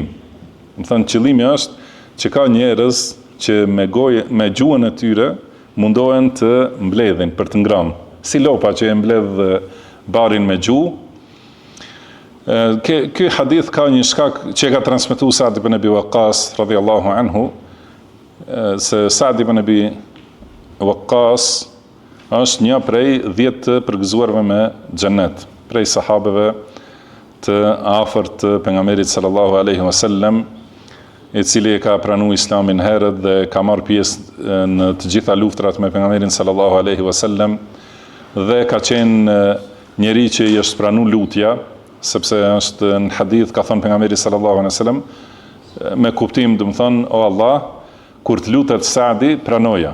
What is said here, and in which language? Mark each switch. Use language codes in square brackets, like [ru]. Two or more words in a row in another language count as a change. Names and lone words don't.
[sq] Më thënë qëllimi është që ka njerëz që me gjuhën e tyre mundohen të mbledhin për të ngrënë. Si lopa që e mbledh barin me gjuhë, Ky hadith ka një shkak që ka transmetuar Sa'd ibn Abi Waqqas [ar] رضي الله عنه, [sq] se Sa'd ibn Abi Waqqas është një prej 10 të përgëzuarve me xhennet, prej sahabeve të afërt të pejgamberit [ar] صلى الله عليه وسلم, [sq] i cili e ka pranuar Islamin herët dhe ka marrë pjesë në të gjitha luftrat me pejgamberin [ar] صلى الله عليه وسلم, [sq] dhe ka qenë njeri që i është pranuar lutja, sepse është në hadith ka thënë pejgamberi sallallahu alaihi wasallam me kuptim, do të thonë, o Allah, kur të lutet Sa'di, pranoja.